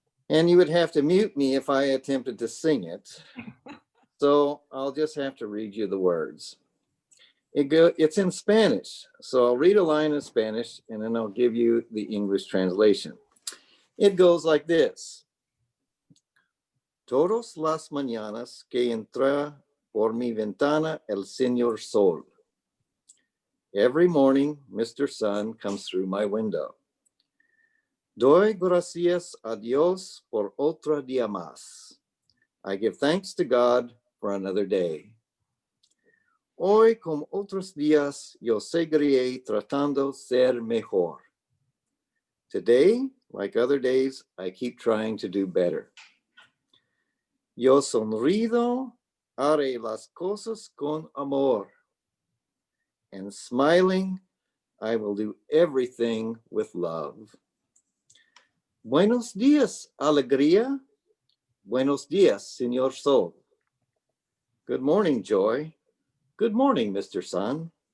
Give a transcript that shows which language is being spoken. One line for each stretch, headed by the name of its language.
English: And you would have to mute me if I attempted to sing it. So I'll just have to read you the words. It's in Spanish, so I'll read a line in Spanish and then I'll give you the English translation. It goes like this.
Spanish: Todas las mañanas que entra por mi ventana el Señor Sol.
English: Every morning, Mr. Sun comes through my window.
Spanish: Doy gracias a Dios por otro día más.
English: I give thanks to God for another day.
Spanish: Hoy, como otros días, yo seguiré tratando ser mejor.
English: Today, like other days, I keep trying to do better.
Spanish: Yo sonrido, haré las cosas con amor.
English: And smiling, I will do everything with love.
Spanish: Buenos días, alegría. Buenos días, Señor Sol.
English: Good morning, joy. Good morning, Mr. Sun.